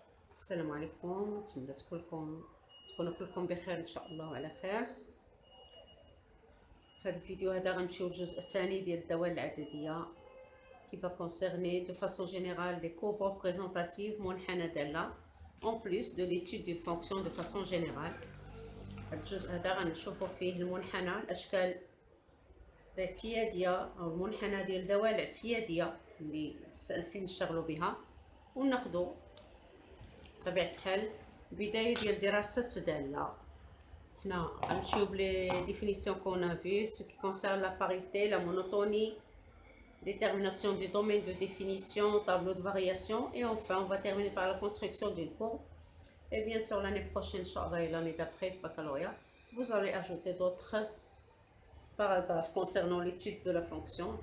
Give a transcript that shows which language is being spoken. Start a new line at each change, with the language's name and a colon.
Arabic: السلام عليكم، نتمنى تكونوا كلكم بخير ان شاء الله وعلى خير. في هذا الفيديو هذا غنمشيو للجزء الثاني ديال الدوال العدديه
French: qui va concerner de façon générale les courbes représentatives
Arabic: منحنى دالة
French: en plus de l'étude d'une fonction de façon générale.
Arabic: هذا الجزء هذا غنشوفوا فيه المنحنى، الاشكال الاعتياديه او المنحنى ديال الدوال الاعتياديه اللي مستانسين نشتغلوا بها، وناخذوا بطبيعة الحال بداية ديال دراسة دالة. حنا غنمشيو بلي ديفينيسيون كون ا
French: في ce qui concerne la parité, la monotonie, détermination du domaine de définition, tableau de variation, et enfin on va terminer par la construction d'une courbe. Et bien sûr l'année prochaine, Inch'Allah, et l'année d'après, baccalauréat, vous allez ajouter d'autres paragraphes concernant l'étude de la fonction.